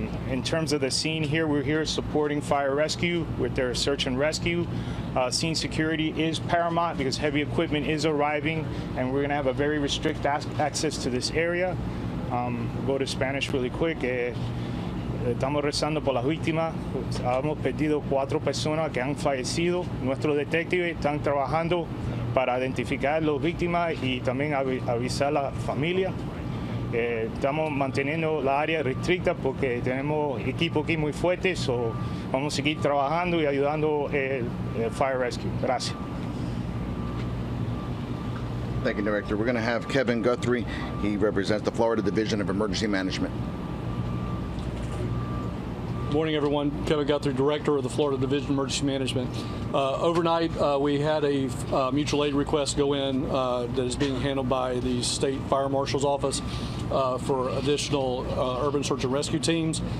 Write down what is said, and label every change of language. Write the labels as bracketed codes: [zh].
[en] In terms of the scene here, we're here supporting fire rescue with their search and rescue. Scene security is paramount because heavy equipment is arriving, and we're going to have a very restricted access to this area. Go to Spanish really quick. [es] Estamos rezando por las víctimas. Hemos perdido 4 personas que han fallecido. Nuestros detectives están trabajando para identificar a las víctimas y también avisar a la familia. Estamos manteniendo la área restricta porque tenemos equipo aquí muy fuerte, so vamos a seguir trabajando y ayudando el Fire Rescue. Gracias. [en] Thank you, Director. We're going to have Kevin Guthrie. He represents the Florida Division of Emergency Management. Morning, everyone. Kevin Guthrie, Director of the Florida Division of Emergency Management. Overnight, we had a mutual aid request go in that is being handled by the State Fire Marshal's Office for additional urban search and rescue teams.